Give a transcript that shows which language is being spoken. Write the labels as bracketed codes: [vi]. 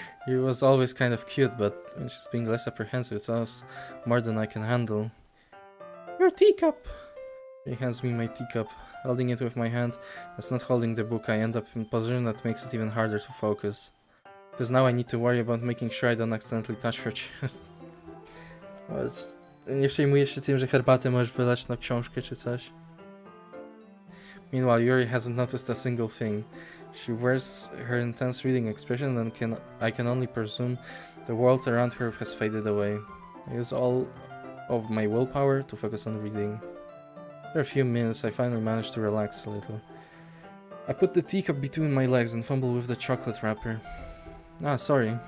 [en] He was always kind of cute, but when she's being less apprehensive, it's almost more than I can handle. Your teacup. He hands me my teacup. Holding it with my hand, that's not holding the book, I end up in a position that makes it even harder to focus. Because now I need to worry about making sure I don't accidentally touch her chest. [pl] Nie przejmujesz się tym, że herbatę możesz wylać na książkę czy coś? [en] Meanwhile, Yuri hasn't noticed a single thing. She wears her intense reading expression and I can only presume the world around her has faded away. I use all of my willpower to focus on reading. After a few minutes, I finally manage to relax a little. I put the teacup between my legs and fumble with the chocolate wrapper. Ah, sorry.